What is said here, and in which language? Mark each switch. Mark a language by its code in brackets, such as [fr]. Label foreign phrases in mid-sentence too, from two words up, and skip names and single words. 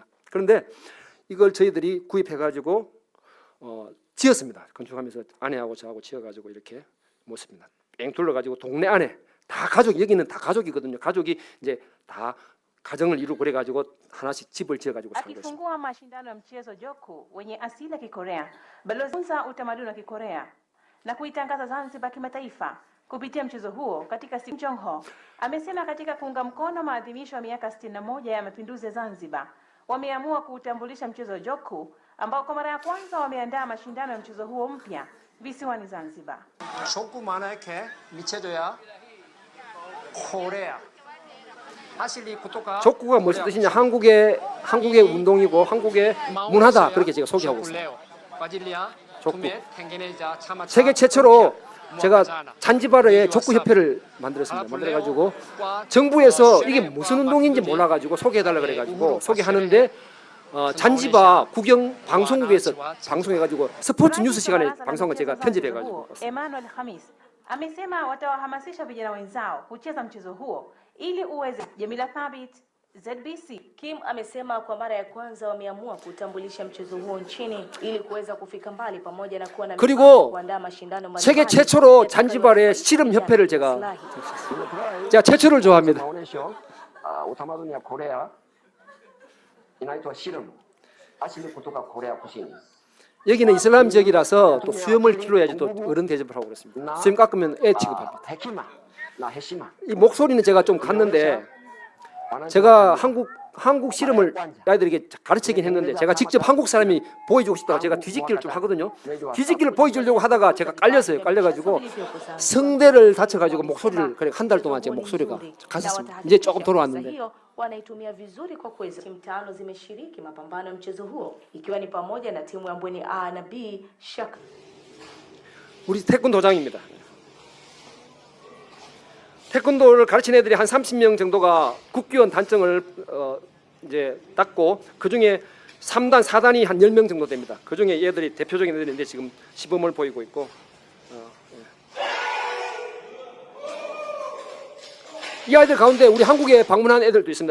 [ko] 그런데 이걸 저희들이 구입해가지고 지었습니다. 건축하면서 아내하고 저하고 지어가지고 이렇게 모습입니다. 뺑 둘러가지고 동네 안에 다 가족 여기는 다 가족이거든요. 가족이 이제 다 가정을 이루고 그래가지고 하나씩 집을 지어가지고 살고 있습니다. [sw] Akifungua mashindano ya mchezo joku wenye asili ya Kikorea, balozi utamaduni wa Kikorea na kuitangaza Zanzibar kimataifa kupitia mchezo huo katika siku Jongho amesema katika kuunga mkono maadhimisho ya miaka 61 ya mapinduzi ya Zanzibar wameamua kuutambulisha mchezo joku ambao kwa mara ya kwanza wameandaa mashindano ya mchezo huo mpya visiwani Zanzibar. joku maana yake michezo ya Korea. [ko] 족구가 무슨 뜻이냐? 한국의 운동이고 한국의 문화다 그렇게 제가 소개하고 있습니다. 족구. 세계 최초로 제가 잔지바르에 족구 협회를 만들었습니다. 만들어가지고 정부에서 이게 무슨 운동인지 몰라가지고 소개해달라 그래가지고 소개하는데 잔지바 구경 방송국에서 방송해가지고 스포츠 뉴스 시간에 방송을 제가 편집해가지고. [sw] Amesema watawahamasisha vijana wenzao kucheza mchezo huo ili uweze. Jamila Thabit, ZBC. Kim amesema kwa mara ya kwanza wameamua kutambulisha mchezo huo nchini ili kuweza kufika mbali pamoja na kuwa na kuandaa mashindano mbalimbali. [ko] 세계 최초로 잔지바르의 씨름 협회를 제가 최초를 좋아합니다. [sw] utamaduni Korea inaitwa 씨름. asili kutoka Korea Kusini. [ko] 여기는 이슬람 지역이라서 또 수염을 길러야지 또 어른 대접을 하고 그렇습니다. 수염 깎으면 애 취급합니다. 이 목소리는 제가 좀 갔는데 제가 한국 씨름을 아이들에게 가르치긴 했는데 제가 직접 한국 사람이 보여주고 싶다고 제가 뒤집기를 좀 하거든요. 뒤집기를 보여주려고 하다가 제가 깔려가지고 성대를 다쳐가지고 목소리를 그래 한 달 동안 제 목소리가 갔었습니다. 이제 조금 돌아왔는데. [sw] wanaitumia vizuri kwa kuweza. Timu 5 zimeshiriki mapambano ya mchezo huo ikiwa ni pamoja na timu ya Mbweni A na B Shaka. [ko] 우리 태권도장입니다. 태권도를 가르치는 애들이 한 30명 정도가 국기원 단증을 이제 땄고 그 중에 3단, 4단이 한 10명 정도 됩니다. 그 중에 얘들이 대표적인 애들인데 지금 시범을 보이고 있고 이 아이들 가운데 우리 한국에 방문한 애들도 있습니다.